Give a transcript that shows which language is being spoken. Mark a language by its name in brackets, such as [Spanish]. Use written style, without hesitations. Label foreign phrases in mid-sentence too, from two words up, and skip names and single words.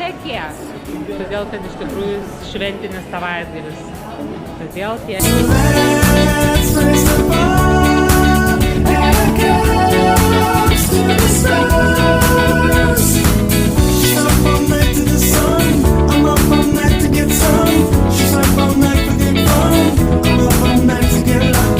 [Lithuanian] tiek. Todėl, kad iš tikrųjų šventinis savaitgalis. Todėl tiek. [English] Let's raise the bar and get to the stars. She's up all night to the sun. I'm up all night to get some. She's up all night for good fun. I'm up all night to get lucky.